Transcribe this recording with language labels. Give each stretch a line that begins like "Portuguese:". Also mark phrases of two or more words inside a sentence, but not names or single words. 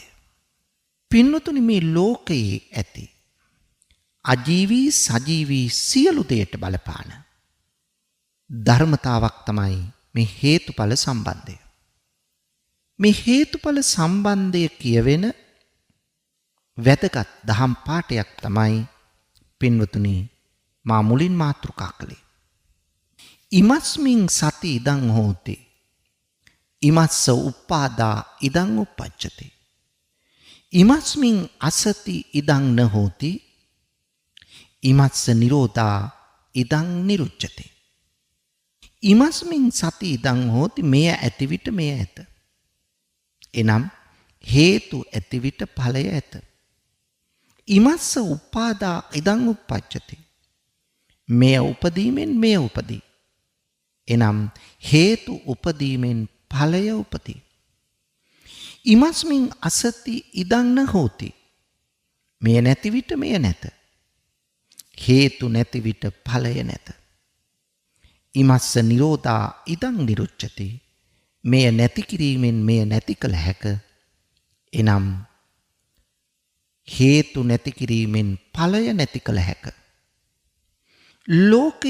Sinhala: පින්නතුනි, මේ ලෝකයේ ඇති අජීවී සජීවී සියලු දේට බලපාන ධර්මතාවක් තමයි මේ හේතුඵල සම්බන්ධය. මේ හේතුඵල සම්බන්ධය කියවෙන වැදගත් දහම් පාඩයක් තමයි පින්වතුනි මා මුලින් මාතෘකා කළේ.
Pali: ඉමස්මින් සති ඉදං හෝති, ඉමස්ස උප්පාදා ඉදං උප්පජ්ජති, ඉමස්මින් අසති ඉදං න හෝති, ඉමස්ස නිරෝධා ඉදං නිරුච්ඡති. ඉමස්මින් සති ඉදං හෝති,
Sinhala: මෙය ඇති විට මෙය ඇත. එනම් හේතු ඇති විට ඵලය ඇත.
Pali: ඉමස්ස උපාදා ඉදං උප්පජ්ජති,
Sinhala: මෙය උපදීමෙන් මෙය උපදී. එනම් හේතු උපදීමෙන් ඵලය උපදී.
Pali: ඉමස්මින් අසති ඉදං න හෝති,
Sinhala: මෙය නැති විට මෙය නැත. හේතු නැති විට ඵලය නැත.
Pali: ඉමස්ස නිරෝධා ඉදං නිරුච්ඡති,
Sinhala: මෙය නැති කිරීමෙන් මෙය නැති කළ හැක. එනම් හේතු නැති කිරීමෙන් ඵලය නැති කළ හැක.